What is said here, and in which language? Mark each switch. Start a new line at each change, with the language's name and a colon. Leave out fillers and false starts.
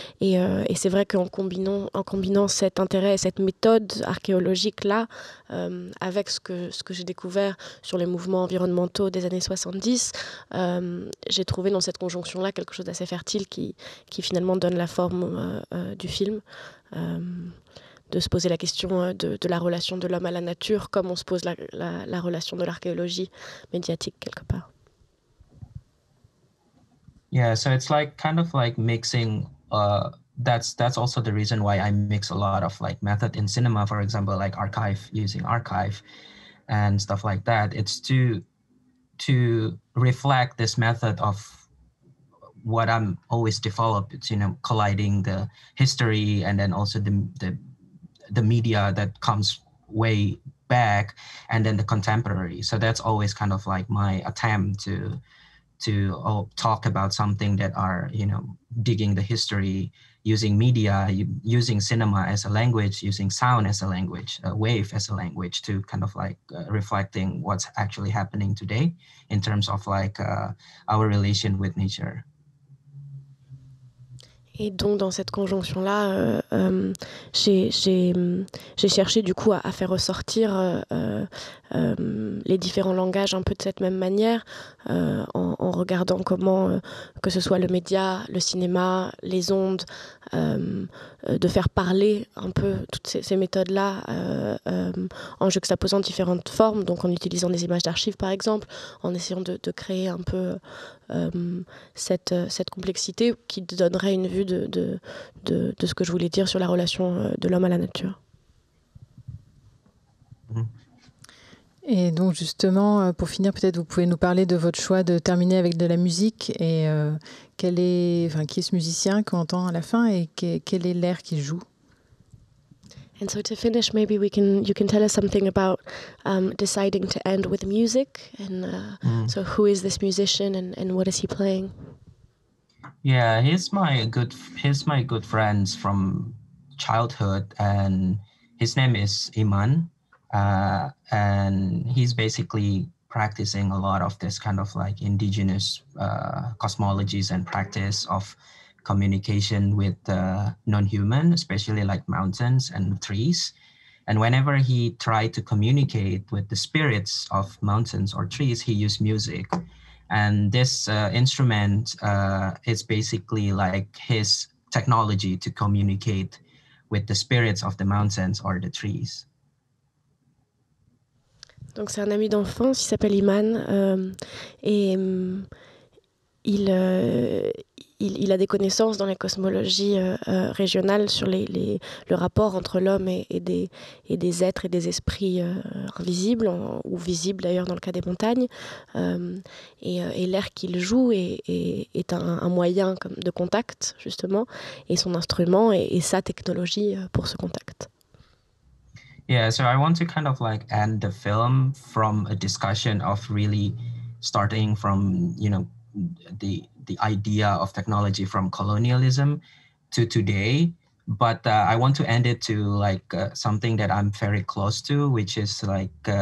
French: Et c'est vrai qu'en combinant cet intérêt et cette méthode archéologique-là avec ce que j'ai découvert sur les mouvements environnementaux des années 70, j'ai trouvé dans cette conjonction-là quelque chose d'assez fertile qui finalement donne la forme du film, de se poser la question de la relation de l'homme à la nature comme on se pose la relation de l'archéologie médiatique quelque part.
English: Yeah, so it's like kind of like mixing that's also the reason why I mix a lot of like method in cinema, for example, like using archive and stuff like that. It's to reflect this method of what I'm always developed. It's colliding the history and then also the media that comes way back and then the contemporary. So that's always kind of like my attempt to talk about something that are digging the history, using media, using cinema as a language, using sound as a language, wave as a language, to kind of like reflecting what's actually happening today in terms of like our relation with nature.
French: Et donc dans cette conjonction-là, j'ai cherché du coup à faire ressortir les différents langages un peu de cette même manière, en regardant comment, que ce soit le média, le cinéma, les ondes, de faire parler un peu toutes ces méthodes-là en juxtaposant différentes formes, donc en utilisant des images d'archives par exemple, en essayant de créer un peu cette complexité qui donnerait une vue de ce que je voulais dire sur la relation de l'homme à la nature. Et donc justement, pour finir, peut-être vous pouvez nous parler de votre choix de terminer avec de la musique et qui est ce musicien qu'on entend à la fin et quel est l'air qu'il joue.
English: And so to finish, maybe you can tell us something about deciding to end with music, and so who is this musician and what is he playing? Yeah, he's my good friends from childhood, and his name is Iman, and he's basically practicing a lot of this kind of like indigenous cosmologies and practice of communication with non-human, especially like mountains and trees. And whenever he tried to communicate with the spirits of mountains or trees, he used music. And this instrument is basically like his technology to communicate with the spirits of the mountains or the trees.
French: Donc c'est un ami d'enfance, il s'appelle Iman, et il a des connaissances dans la cosmologie régionale sur le rapport entre l'homme et des êtres et des esprits invisibles, ou visibles d'ailleurs dans le cas des montagnes. Et l'air qu'il joue est un moyen de contact, justement, et son instrument et sa technologie pour ce contact.
English: Yeah, so I want to kind of like end the film from a discussion of really starting from, the idea of technology from colonialism to today, but I want to end it to like something that I'm very close to, which is like